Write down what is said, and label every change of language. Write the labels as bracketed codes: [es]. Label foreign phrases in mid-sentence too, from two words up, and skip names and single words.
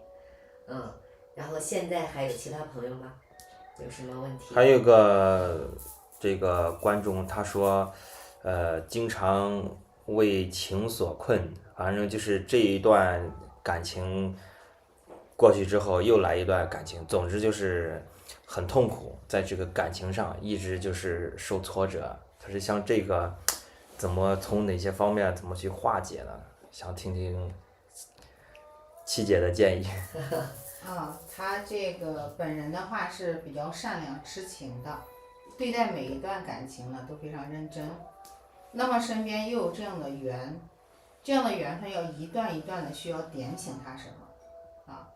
[zh] 然後現在還有其他朋友嗎？有什麼問題？還有個這個觀眾他說，經常為情所困，反正就是這一段感情過去之後又來一段感情，總之就是很痛苦，在這個感情上一直就是受挫折。他是像這個怎麼從哪些方面怎麼去化解呢？想聽聽七姐的建議。他這個本人的話是比較善良痴情的，對待每一段感情呢都非常認真。那麼身邊又有這樣的緣， 這樣的缘分要一段一段的需要点醒他什么啊？